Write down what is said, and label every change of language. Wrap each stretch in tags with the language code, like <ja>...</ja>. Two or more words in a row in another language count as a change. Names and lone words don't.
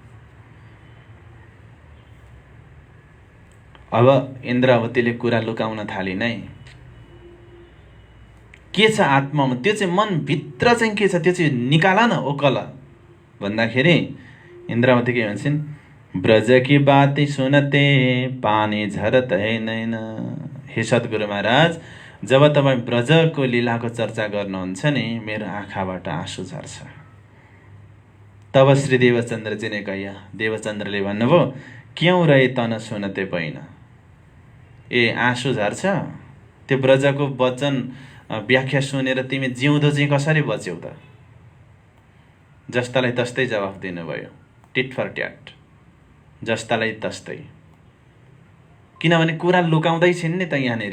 <ne>अब इन्द्रावतीले कुरा लुकाउन थाली नै। के छ आत्मामा? त्यो चाहिँ मनभित्र चाहिँ के छ त्यो चाहिँ निकाल न, ओकल भन्दाखेरि इन्द्रावती के भन्छन्?</ne> <hi>ब्रज की बात सुनते पानी झरत है नैन।</hi> <ne>हे सद्गुरु महाराज, जब तपाईँ ब्रजको लीलाको चर्चा गर्नुहुन्छ नि, मेरो आँखाबाट आँसु झर्छ।</ne> <hi>तब श्री देवचन्द्रजी ने कहिया,</hi> <ne>देवचन्द्रले भन्नुभयो,</ne> <hi>क्यों रहे तन सुनते पैन?</hi> <ne>ए आँसु झर्छ? त्यो ब्रजको वचन व्याख्या सुनेर तिमी जिउँदो चाहिँ कसरी बच्यौ त? जस्तालाई तस्तै जवाफ दिनुभयो,</ne> <en>tit for tat,</en> <ne>जस्तालाई तस्तै। किनभने कुरा लुकाउँदैछिन् नि त यहाँनिर।</ne>